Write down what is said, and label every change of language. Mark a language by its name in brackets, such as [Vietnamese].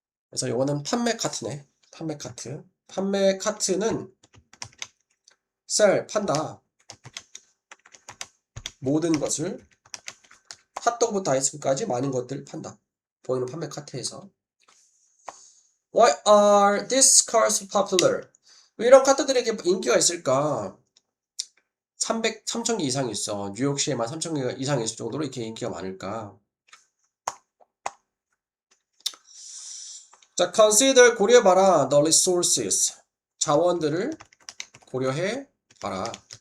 [Korean] 그래서 요거는 판매 카트네. 판매 카트. 판매 카트는 sell, 판다. 모든 것을 핫도그부터 아이스크림까지 많은 것들을 판다. 보이는 판매 카트에서. [English] Why are these cars popular? [Korean] 왜 이런 카트들이 이렇게 인기가 있을까? 3,000개 이상 있어. 뉴욕시에만 3,000개 이상 있을 정도로 이렇게 인기가 많을까? 자, consider, 고려해봐라. [English] The resources, [Korean] 자원들을 고려해봐라.